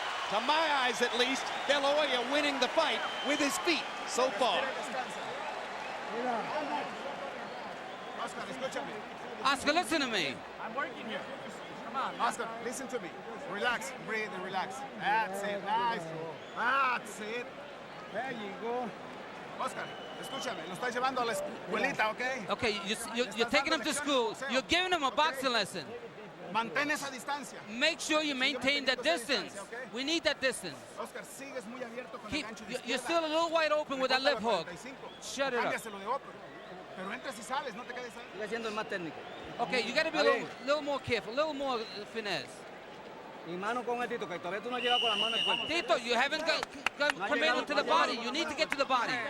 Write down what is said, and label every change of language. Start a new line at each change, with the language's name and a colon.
English: To my eyes, at least, De La Hoya winning the fight with his feet so far. Oscar, listen to me. I'm working here. Come on, Oscar, listen to me. Relax, breathe and relax. That's it, nice. That's it. There you go.
Spanish: Oscar, escúchame, lo estás llevando a la escuelita, ¿ok?
English: Okay, you're taking him to school. You're giving him a boxing lesson.
Spanish: Mantén esa distancia.
English: Make sure you maintain that distance. We need that distance.
Spanish: Oscar, sigues muy abierto con el gancho de izquierda.
English: You're still a little wide open with that left hook. Shut it up.
Spanish: Cámbiaselo de otro. Pero entras y sales, no te quedes ahí. Sigue siendo el más técnico.
English: Okay, you got to be a little more careful, a little more finesse.
Spanish: Y mano con el Tito, que todavía tú no has llegado con las manos en cuerpo.
English: Tito, you haven't come into the body. You need to get to the body.